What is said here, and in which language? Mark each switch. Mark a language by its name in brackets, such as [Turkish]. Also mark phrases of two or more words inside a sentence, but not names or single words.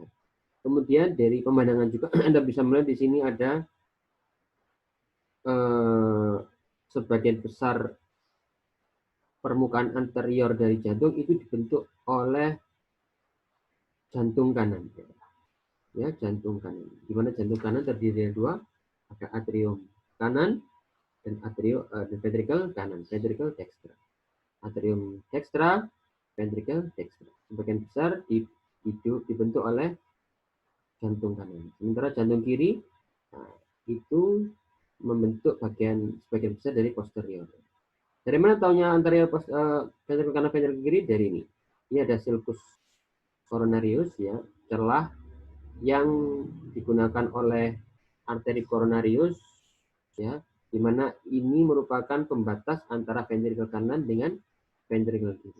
[Indonesian] Kemudian dari pemandangan juga Anda bisa melihat di sini ada sebagian besar permukaan anterior dari jantung itu dibentuk oleh jantung kanan. Ya, jantung kanan. Di mana jantung kanan terdiri dari dua, ada atrium kanan dan ventricle kanan, [Latin] ventricle dextra. Atrium dextra, ventricle dextra. [Indonesian] Sebagian besar dibentuk oleh jantung kanan. Sementara jantung kiri itu membentuk sebagian besar dari posterior. Dari mana taunya anterior ventricle kanan, ventricle kiri? Dari ini. Ini ada [Latin] sulcus coronarius, [Indonesian] ya, celah yang digunakan oleh arteri coronarius, ya, di mana ini merupakan pembatas antara ventricle kanan dengan ventricle kiri.